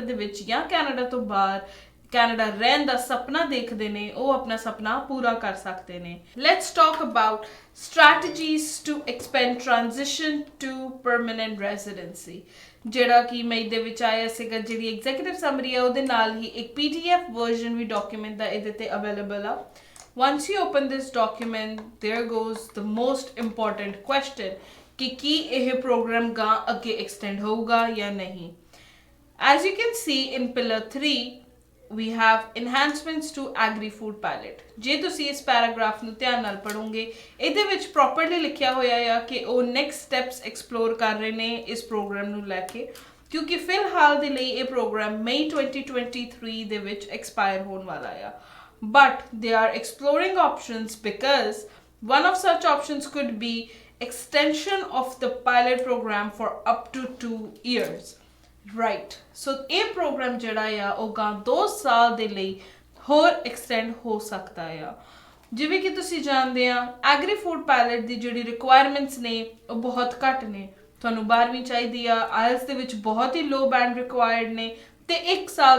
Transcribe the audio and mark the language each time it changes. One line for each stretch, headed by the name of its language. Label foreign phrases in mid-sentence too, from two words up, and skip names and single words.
Punjabi: ਦੇ ਵਿੱਚ ਜਾਂ ਕੈਨੇਡਾ ਤੋਂ ਬਾਹਰ ਕੈਨੇਡਾ ਰਹਿਣ ਦਾ ਸੁਪਨਾ ਦੇਖਦੇ ਨੇ ਉਹ ਆਪਣਾ ਸੁਪਨਾ ਪੂਰਾ ਕਰ ਸਕਦੇ ਨੇ
English: Let's talk about strategies to expand transition to permanent residency
Punjabi: ਜਿਹੜਾ ਕਿ ਮਈ ਦੇ ਵਿੱਚ ਆਇਆ ਸੀਗਾ ਜਿਹੜੀ
English: executive summary
Punjabi: ਹੈ ਉਹਦੇ ਨਾਲ ਹੀ ਇੱਕ
English: PDF version
Punjabi: ਵੀ ਡਾਕੂਮੈਂਟ ਦਾ ਇਹਦੇ ਤੇ ਅਵੇਲੇਬਲ ਆ
English: once you open this document there goes the most important question
Punjabi: ਕਿ ਕੀ ਇਹ ਪ੍ਰੋਗਰਾਮ ਗਾ ਅੱਗੇ ਐਕਸਟੈਂਡ ਹੋਊਗਾ ਜਾਂ ਨਹੀਂ
English: as you can see in pillar 3 we have enhancements to Agri-Food Pilot
Punjabi: ਜੇ ਤੁਸੀਂ ਇਸ ਪੈਰਾਗ੍ਰਾਫ ਨੂੰ ਧਿਆਨ ਨਾਲ ਪੜੋਗੇ ਇਹਦੇ ਵਿੱਚ ਪ੍ਰੋਪਰਲੀ ਲਿਖਿਆ ਹੋਇਆ ਆ ਕਿ ਉਹ
English: next steps explore
Punjabi: ਕਰ ਰਹੇ ਨੇ ਇਸ ਪ੍ਰੋਗਰਾਮ ਨੂੰ ਲੈ ਕੇ ਕਿਉਂਕਿ ਫਿਲਹਾਲ ਦੇ ਲਈ ਇਹ ਪ੍ਰੋਗਰਾਮ ਮਈ 2023 ਦੇ ਵਿੱਚ ਐਕਸਪਾਇਰ ਹੋਣ ਵਾਲਾ ਆ
English: but they are exploring options because one of such options could be extension of the pilot program for up to 2 years right so
Punjabi: ਇਹ ਪ੍ਰੋਗਰਾਮ ਜਿਹੜਾ ਆ ਉਹ ਗਾਂ 2 ਸਾਲ ਦੇ ਲਈ ਹੋਰ ਐਕਸਟੈਂਡ ਹੋ ਸਕਦਾ ਆ ਜਿਵੇਂ ਕਿ ਤੁਸੀਂ ਜਾਣਦੇ ਆ Agri-Food Pilot ਦੀ ਜਿਹੜੀ ਰਿਕੁਆਇਰਮੈਂਟਸ ਨੇ ਉਹ ਬਹੁਤ ਘੱਟ ਨੇ ਤੁਹਾਨੂੰ 12ਵੀਂ ਚਾਹੀਦੀ ਆ IELTS ਦੇ ਵਿੱਚ ਬਹੁਤ ਹੀ
English: low band required
Punjabi: ਨੇ ਤੇ 1 ਸਾਲ